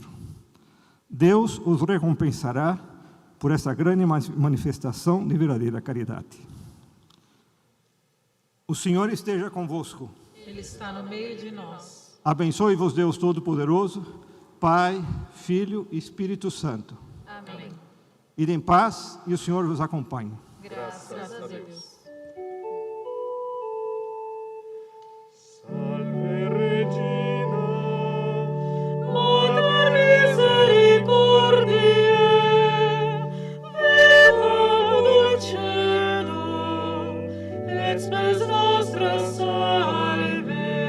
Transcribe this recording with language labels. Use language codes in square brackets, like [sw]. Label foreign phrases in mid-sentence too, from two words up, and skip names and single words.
[pt] Deus os recompensará por essa grande manifestação de verdadeira caridade. O Senhor esteja convosco. Ele está no meio de nós. Abençoe-vos Deus Todo-Poderoso, Pai, Filho e Espírito Santo. Amém. Ide em paz e o Senhor vos acompanhe. Graças a Deus. [la] Salve Regina, Mater misericordiae, vita dulcedo, et spes nostra salve.